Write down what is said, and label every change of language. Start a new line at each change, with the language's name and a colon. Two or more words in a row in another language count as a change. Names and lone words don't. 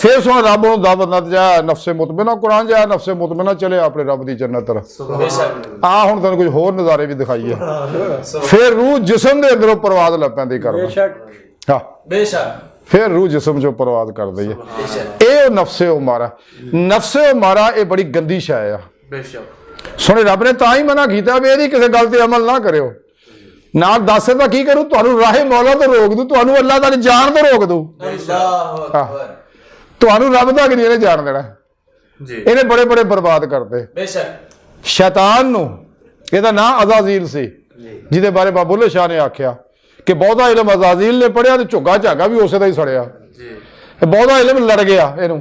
Punjabi: ਫਿਰ ਸੁਣ ਰੱਬ ਨੂੰ ਦਾਵਤ ਜਾ ਨਫ਼ਸੇ ਮੁਤਮਿਨਾ ਕੁਰਾਨ ਜਾ ਨਫ਼ਸੇ ਮੁਤਮਿਨਾ ਚਲੇ ਅਪਣੇ ਰੱਬ ਕੀ ਜੰਨਤ ਤਰਫ਼। बेशक ਆ ਹੁਣ ਤੁਹਾਨੂੰ ਕੁਛ ਹੋਰ ਨਜ਼ਾਰੇ ਭੀ ਦਿਖਾਈਏ। ਫਿਰ ਰੂਹ ਜਿਸਮ ਦੇ ਅੰਦਰੋਂ ਪਰਵਾਜ਼ ਲਗ ਪੈਂਦੀ ਕਰਨਾ। बेशक हाँ बेशक ਫਿਰ ਰੂਹ ਜਿਸਮ ਚੋ ਪਰਵਾਜ਼ ਕਰ ਦੀ ਹੈ। बेशक ਇਹ ਨਫਸੇ ਉਮਾਰਾ ਨਫਸੇ ਉਮਾਰਾ ਇਹ ਬੜੀ ਗੰਦੀ ਸ਼ੈ ਆ। बेशक ਸੁਣੇ ਰੱਬ ਨੇ ਤਾਂ ਹੀ ਮਨਾ ਕੀਤਾ ਵੀ ਇਹਦੀ ਕਿਸੇ ਗੱਲ ਤੇ ਅਮਲ ਨਾ ਕਰਿਓ। ਨਾਲ ਦੱਸੇ ਤਾਂ ਕੀ ਕਰੂ ਤੁਹਾਨੂੰ ਰਾਹੇ ਮੌਲਾ ਤੋਂ ਰੋਕ ਦੂ ਤੁਹਾਨੂੰ ਅੱਲਾਹ ਦਾ ਜਾਣ ਤੋਂ ਰੋਕ ਦੂ
Arabic: الله أكبر
Punjabi: ਤੁਹਾਨੂੰ ਰੱਬ ਦਾ ਨਹੀਂ ਇਹਨੇ ਜਾਣ ਦੇਣਾ। जी ਇਹਨੇ ਬੜੇ ਬੜੇ ਬਰਬਾਦ ਕਰਤੇ। बेशक ਸ਼ੈਤਾਨ ਨੂੰ ਇਹਦਾ ਨਾਂ ਅਜ਼ਾਜ਼ੀਲ ਸੀ ਜਿਹਦੇ ਬਾਰੇ ਬਾਬੁੱਲੇ ਸ਼ਾਹ ਨੇ ਆਖਿਆ ਕਿ ਬਹੁਤਾ ਇਲਮ ਅਜ਼ਾਜ਼ੀਲ ਨੇ ਪੜਿਆ ਤੇ ਝੁੱਗਾ ਝਾਗਾ ਵੀ ਉਸੇ ਦਾ ਹੀ ਸੜਿਆ। जी ਇਹ ਬਹੁਤਾ ਇਲਮ ਲੜ ਗਿਆ ਇਹਨੂੰ।